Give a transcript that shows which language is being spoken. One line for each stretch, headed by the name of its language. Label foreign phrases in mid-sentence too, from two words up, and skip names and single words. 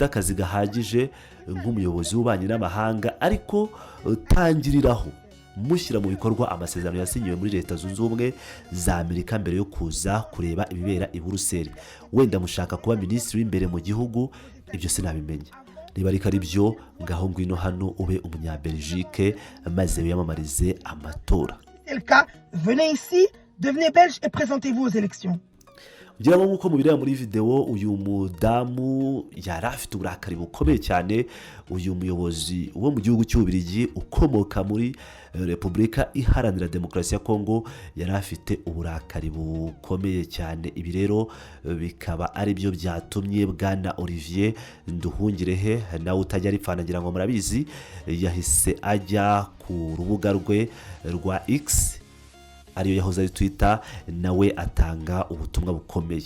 Kinyarwanda: akazi gahagije nk'umuyobozi w'Ububanyi n'Amahanga ariko tangiriraho mushyira mu bikorwa amasezerano yasinyiwe muri Leta Zunze Ubumwe za Amerika mbere yo kuza kureba ibibera i Buruseli wenda mushaka kuba minisitiri w'imbere mu gihugu ibyo sinabimenya niba ariko ari byo ngaho ngwino hano ube umunyabelgique maze wiyamamarize amatora
French: venez ici devenez belge et présentez-vous aux élections
Kinyarwanda: ngira ngo nk'uko mubireba muri video uyu mudamu yari afite uburakari bukomeye cyane uyu muyobozi wo mu gihugu cy'Ububiligi ukomoka muri Repubulika Iharanira Demokarasi ya Congo yari afite uburakari bukomeye cyane ibi rero bikaba ari byo byatumye Bwana Olivier Nduhungirehe nawe utajya aripfana ngira ngo murabizi yahise ajya ku rubuga rwe rwa X ariyo yahoze ari Twitter nawe atanga ubutumwa bukomeye.